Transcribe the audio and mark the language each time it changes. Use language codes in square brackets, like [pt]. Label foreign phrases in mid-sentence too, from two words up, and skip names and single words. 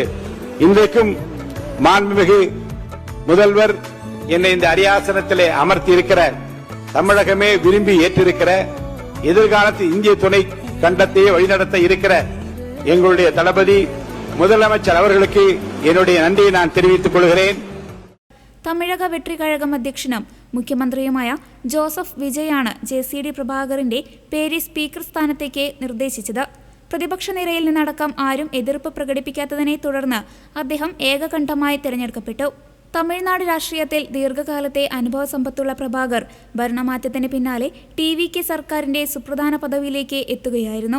[ta] இன்றைக்கும் மாண்புமிகு முதல்வர் என்னை இந்த அரியாசனத்திலே அமர்த்தி இருக்கிற தமிழகமே விரும்பி ஏற்றிருக்கிற எதிர்காலத்தில் இந்திய துணை கண்டத்தையே வழிநடத்த இருக்கிற எங்களுடைய தளபதி முதலமைச்சர் அவர்களுக்கு என்னுடைய நன்றியை நான் தெரிவித்துக் கொள்கிறேன். [ml] തമിഴക വെട്രികഴകം അധ്യക്ഷനും മുഖ്യമന്ത്രിയുമായ ജോസഫ് വിജയാണ് ജെ.സി.ഡി. പ്രഭാകറിന്റെ പേര് സ്പീക്കർ സ്ഥാനത്തേക്ക് നിർദ്ദേശിച്ചത്. പ്രതിപക്ഷ നിരയിൽ നിന്നടക്കം ആരും എതിർപ്പ് പ്രകടിപ്പിക്കാത്തതിനെ തുടർന്ന് അദ്ദേഹം ഏകകണ്ഠമായി തെരഞ്ഞെടുക്കപ്പെട്ടു. തമിഴ്നാട് രാഷ്ട്രീയത്തിൽ ദീർഘകാലത്തെ അനുഭവ സമ്പത്തുള്ള പ്രഭാകർ ഭരണമാറ്റത്തിന് പിന്നാലെ ടി.വി.കെ സർക്കാരിന്റെ സുപ്രധാന പദവിയിലേക്ക് എത്തുകയായിരുന്നു.